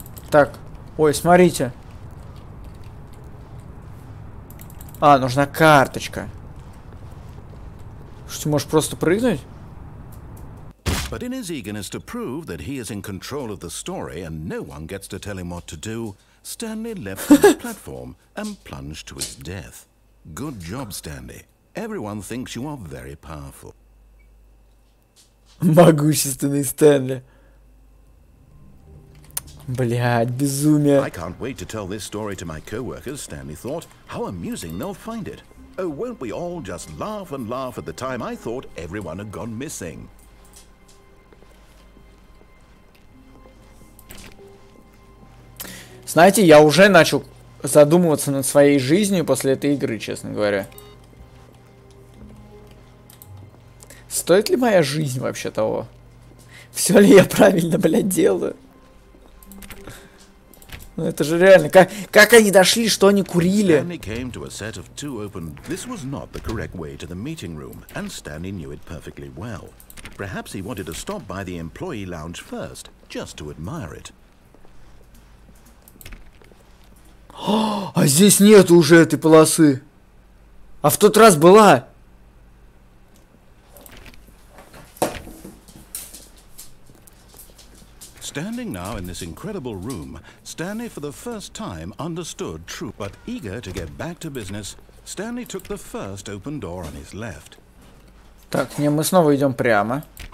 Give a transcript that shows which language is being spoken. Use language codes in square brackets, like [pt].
[ru] Так. Ой, смотрите. А, нужна карточка. Что, ты можешь просто прыгнуть? [en] But in his eagerness to prove that he is in control of the story and no one gets to tell him what to do, Stanley leapt from the platform and plunged to his death. Good job, Stanley. Everyone thinks you are very powerful. [ru] Могущественный Стэнли. Блядь, безумие. [en] I can't wait to tell this story to my co-workers, Stanley thought. How amusing they'll find it. Oh, won't we all just laugh and laugh at the time I thought everyone had gone missing. [ru] Знаете, я уже начал задумываться над своей жизнью после этой игры, честно говоря. Стоит ли моя жизнь вообще того? Все ли я правильно, блядь, делаю? Ну это же реально. Как они дошли, что они курили? [en] Stanley came to a set of two open. This was not the correct way to the meeting room, and Stanley knew it perfectly well. Perhaps he wanted to stop by the employee lounge first, just to admire it. [ru] А здесь нет уже этой полосы. А в тот раз была. [en] Standing now in this incredible room, Stanley for the first time understood true. But eager to get back to business, Stanley took the first open door on his left. [ru] Так, не, мы снова идем прямо.